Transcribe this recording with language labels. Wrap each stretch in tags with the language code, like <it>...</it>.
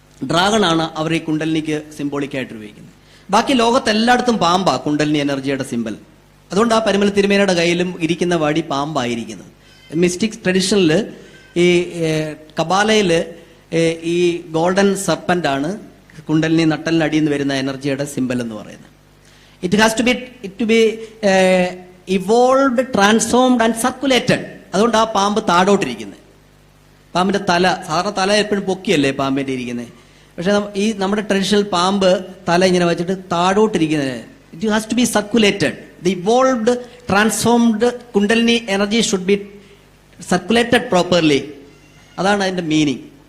<ml>ഡ്രാഗണാണ് അവർ ഈ കുണ്ടലിനിക്ക് സിംബോളിക്കായിട്ട് ഉപയോഗിക്കുന്നത്. ബാക്കി ലോകത്തെല്ലായിടത്തും പാമ്പാ കുണ്ടലിനി എനർജിയുടെ സിമ്പൽ. അതുകൊണ്ട് ആ പരിമല തിരുമേനയുടെ കയ്യിലും ഇരിക്കുന്ന വടി പാമ്പായിരിക്കുന്നത്. മിസ്റ്റിക് ട്രഡീഷനിൽ ഈ കബാലയിൽ ഈ ഗോൾഡൻ സർപ്പന്റ് ആണ് കുണ്ടലിനി നട്ടലിനടിയിൽ നിന്ന് വരുന്ന എനർജിയുടെ സിമ്പൽ എന്ന് പറയുന്നത്.</ml> <en>It has to be evolved, transformed and circulated.</en> <ml>അതുകൊണ്ട് ആ പാമ്പ് താഴോട്ടിരിക്കുന്നത്. പാമ്പിന്റെ സാധാരണ തല എപ്പോഴും പൊക്കിയല്ലേ പാമ്പിന്റെ ഇരിക്കുന്നത്. പക്ഷെ ഈ നമ്മുടെ ട്രഡീഷണൽ പാമ്പ് തല ഇങ്ങനെ വെച്ചിട്ട് താഴോട്ടിരിക്കുന്നത്.</ml> <en>It has to be circulated. The evolved, transformed Kundalini energy should be circulated properly</en> <ml>അതാണ് അതിൻ്റെ മീനിങ്.</ml>